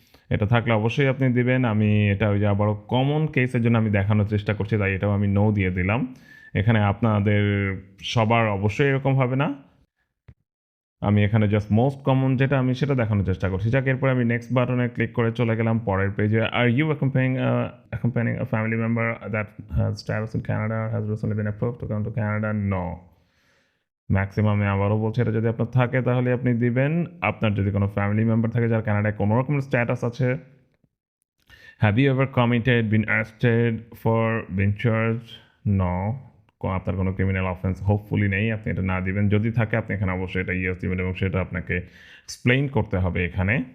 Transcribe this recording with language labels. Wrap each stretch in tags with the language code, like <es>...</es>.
<bn>এটা থাকলে অবশ্যই আপনি দিবেন। আমি এটা ওই যে আবারও কমন কেসের জন্য আমি দেখানোর চেষ্টা করছি, তাই এটাও আমি নো দিয়ে দিলাম। এখানে আপনাদের সবার অবশ্যই এরকম হবে না। আমি এখানে জাস্ট মোস্ট কমন যেটা, আমি সেটা দেখানোর চেষ্টা করছি। যাক, এরপরে আমি নেক্সট বাটনে ক্লিক করে চলে গেলাম পরের পেজে।</bn> <en>Are you accompanying a family member that has status in Canada or has recently been approved to come to Canada? No.</en> <bn>ম্যাক্সিমামে আবারও বলছি, এটা যদি আপনার থাকে তাহলে আপনি দিবেন। আপনার যদি কোনো ফ্যামিলি মেম্বার থাকে যার কানাডায় কোনো রকমের স্ট্যাটাস আছে।</bn> <en>Have you ever committed, been arrested for, been charge? No.</en> <bn>আপনার কোনো ক্রিমিনাল অফেন্স হোপফুলি নেই, আপনি এটা না দিবেন। যদি থাকে আপনি এখানে অবশ্যই এটা ইয়েস দিবেন, এবং সেটা আপনাকে এক্সপ্লেইন করতে হবে এখানে।</bn>